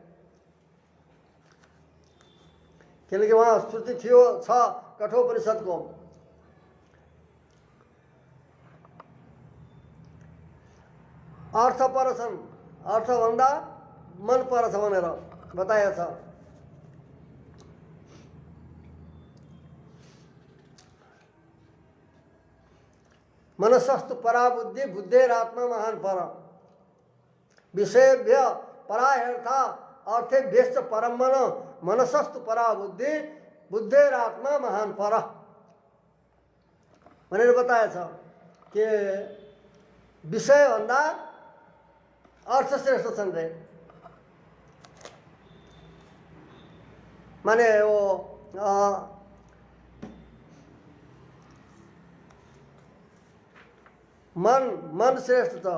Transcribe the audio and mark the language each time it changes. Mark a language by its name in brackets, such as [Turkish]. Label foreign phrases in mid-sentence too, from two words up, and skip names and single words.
[Nepali] किनकि उहाँ श्रुति थियो छ कठोपनिषद्को, अर्थ पर छन्, अर्थभन्दा मन पर छ भनेर बताएको छ। [Sanskrit] मनसस्तु परा बुद्धि बुद्धेरात्मा महान पर, विषयभ्य परायर्था अर्थेभ्यश्च परम मन, मनसस्तु परा बुद्धि बुद्धेरात्मा महान पर [Nepali] भनेर बताएछ कि विषयभन्दा अर्थ श्रेष्ठ छन् रे। माने वो मन श्रेष्ठ छ।